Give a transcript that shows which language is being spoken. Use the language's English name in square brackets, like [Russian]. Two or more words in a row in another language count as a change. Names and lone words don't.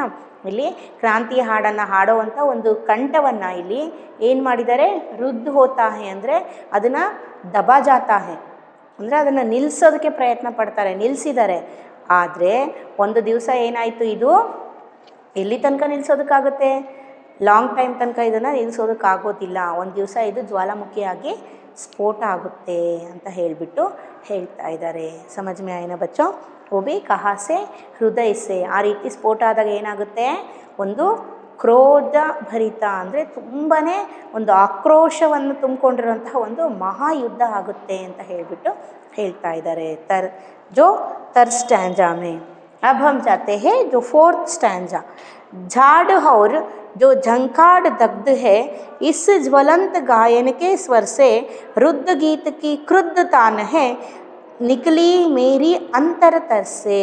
[Kannada] ಇಲ್ಲಿ ಕ್ರಾಂತಿಯ ಹಾಡನ್ನು ಹಾಡೋವಂಥ ಒಂದು ಕಂಠವನ್ನು ಇಲ್ಲಿ ಏನು ಮಾಡಿದ್ದಾರೆ, [Hindi] रुद्ध होता है [Kannada] ಅಂದರೆ ಅದನ್ನು [Hindi] दबा जाता है [Kannada] ಅಂದರೆ ಅದನ್ನು ನಿಲ್ಲಿಸೋದಕ್ಕೆ ಪ್ರಯತ್ನ ಪಡ್ತಾರೆ, ನಿಲ್ಲಿಸಿದ್ದಾರೆ. ಆದರೆ ಒಂದು ದಿವಸ ಏನಾಯಿತು, ಇದು ಎಲ್ಲಿ ತನಕ ನಿಲ್ಲಿಸೋದಕ್ಕಾಗುತ್ತೆ, [English] long time [Kannada] ತನಕ ಇದನ್ನು ನಿಲ್ಲಿಸೋದಕ್ಕಾಗೋದಿಲ್ಲ. ಒಂದು ದಿವಸ ಇದು ಜ್ವಾಲಾಮುಖಿಯಾಗಿ ಸ್ಫೋಟ ಆಗುತ್ತೆ ಅಂತ ಹೇಳಿಬಿಟ್ಟು ಹೇಳ್ತಾ ಇದ್ದಾರೆ. [Hindi] समझ में आया ना बच्चो. वो भी कहाँ से, हृदय से. [Kannada] ಆ ರೀತಿ ಸ್ಫೋಟ ಆದಾಗ ಏನಾಗುತ್ತೆ, ಒಂದು ಕ್ರೋಧ ಭರಿತ ಅಂದರೆ ತುಂಬಾ ಒಂದು ಆಕ್ರೋಶವನ್ನು ತುಂಬಿಕೊಂಡಿರುವಂತಹ ಒಂದು ಮಹಾಯುದ್ಧ ಆಗುತ್ತೆ ಅಂತ ಹೇಳಿಬಿಟ್ಟು ಹೇಳ್ತಾ ಇದ್ದಾರೆ. [English] third stanza [Hindi] में अब हम जाते हैं जो [English] fourth stanza. [Hindi] झाड़ और जो झंकार दग्ध है इस ज्वलंत गायन के स्वर से रुद्र गीत की क्रुद्ध तान है निकली मेरी अंतरतर से.